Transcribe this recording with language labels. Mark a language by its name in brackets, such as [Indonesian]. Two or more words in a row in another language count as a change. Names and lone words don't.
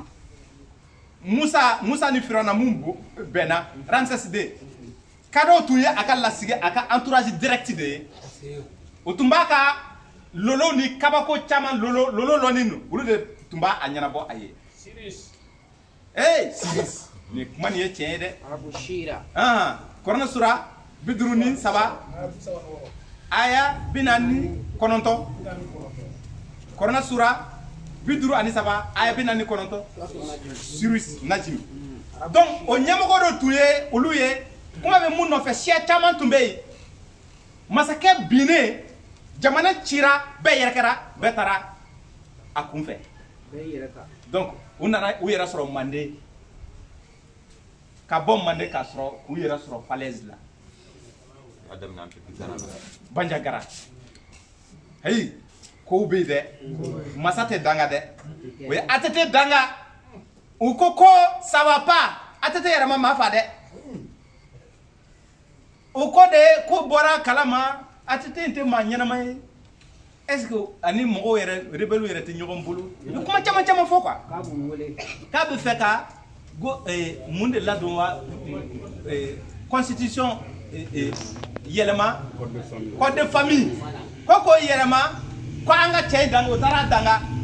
[Bambara] Musa ni Firawuna mun bɛnna Ramses II kadɔw tun ye a ka lasigi a ka [French] entourage direct [Bambara] de ye o tun b'a ka lolo ni kabako caman lolo lɔnni no olu de tun b'a ɲɛnabɔ a ye Siris nin kuma nin ye tiɲɛ ye dɛ Abu Shira Kɔrɔnɛ sura 53 aya 49 Kɔrɔnɛ sura 53 aya 49 Siris Najim donc o ɲɛmɔgɔ dɔ tun ye olu ye kuma bɛ mun nɔfɛ siya caman tun bɛ yen masakɛ binnen jamana cira bɛɛ yɛrɛ kɛra bɛɛ taara a kunfɛ donc u nana u yɛrɛ sɔrɔ Mande ka bɔ Mande ka sɔrɔ u yɛrɛ sɔrɔ Falaise la Bandiagara hey kow bɛ yen dɛ masa tɛ danga dɛ o ye ATT danga u ko [French] ça va pas [Bambara] ATT yɛrɛ ma maa fa dɛ o ko de ko bɔra kalama ATT in tɛ maa ɲɛnama ye [French] est-ce que [Bambara] ani mɔgɔw yɛrɛ rebelle yɛrɛ tɛ ɲɔgɔn bolo ni kuma caman fɔ quoi k'a bɛ fɛ ka mun de ladon wa constitution yɛlɛma [French] code de famille [Bambara] ko k'o yɛlɛma ko an ka cɛ danga o taara danga